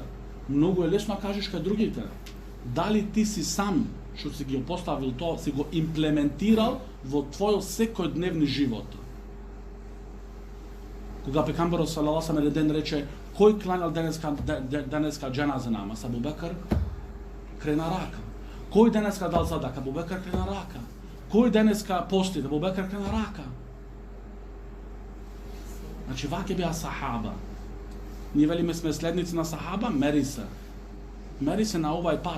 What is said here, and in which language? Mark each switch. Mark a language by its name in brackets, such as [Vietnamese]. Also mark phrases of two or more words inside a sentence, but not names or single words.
[Macedonian] Многу е лесно да кажеш кај другите. Дали ти си сам што си ги поставил тоа, си го имплементирал во твојот секојдневни живот. Кога пекамберот [Arabic] صلى الله عليه وسلم [Macedonian] рече кој кланал денеска џеназа намаз, Абу Бекр крена рака. Кој денеска дал садака, Абу Бекр крена рака. Кој денеска пости, Абу Бекр крена рака. Значи ваќе беа сахаба. Ние велиме сме следници на сахаба, мери се на овај пат.